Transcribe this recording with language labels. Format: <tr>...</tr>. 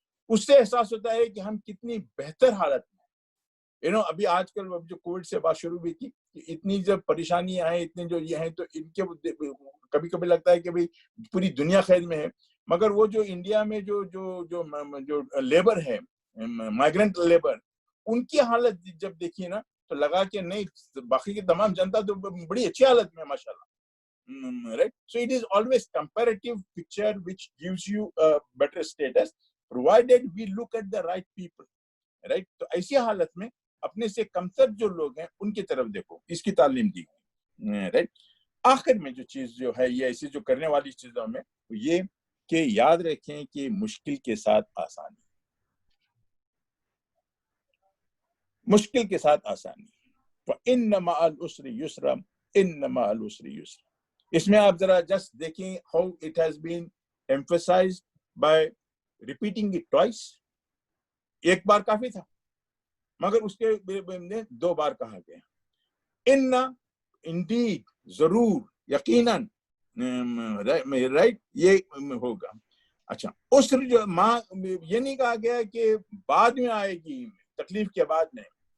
<ur>اس سے احساس ہوتا ہے کہ ہم کتنی بہتر حالت میں. ابھی آج کل جو کووڈ سے بات شروع ہوئی تھی، اتنی جب پریشانیاں ہیں، اتنے جو یہ ہیں، تو ان کے کبھی لگتا ہے کہ بھئی پوری دنیا خیر میں ہے، مگر وہ جو انڈیا میں جو لیبر ہے، مائیگرنٹ لیبر، ان کی حالت جب دیکھیے نا تو لگا کہ نہیں، باقی کی تمام جنتا تو بڑی اچھی حالت میں ہے ماشاءاللہ.</ur> <en>Right? So it is always comparative picture which gives you a better status, provided we look at the right people. Right?</en> <ur>تو ایسی حالت میں اپنے سے کمتر جو لوگ ہیں ان کی طرف دیکھو، اس کی تعلیم دی گئی.</ur> <en>Right?</en> <ur>آخر میں جو چیز جو ہے یہ ایسی جو کرنے والی چیزوں میں یہ کہ یاد رکھیں کہ مشکل کے ساتھ آسانی، مشکل کے ساتھ آسانی.</ur> <ar>فَإِنَّ مَعَ الْعُسْرِ يُسْرًا إِنَّ مَعَ الْعُسْرِ يُسْرًا.</ar> <ur>اس میں آپ ذرا جسٹ دیکھیں</ur> <en>how it has been emphasized by repeating it twice.</en> <ur>ایک بار کافی تھا مگر اس کے 2 بار کہا گیا. ان indeed، ضرور، یقیناً، رائٹ، یہ ہوگا. اچھا، عسر جو یہ نہیں کہا گیا کہ بعد میں آئے گی، تکلیف کے بعد میں.</ur>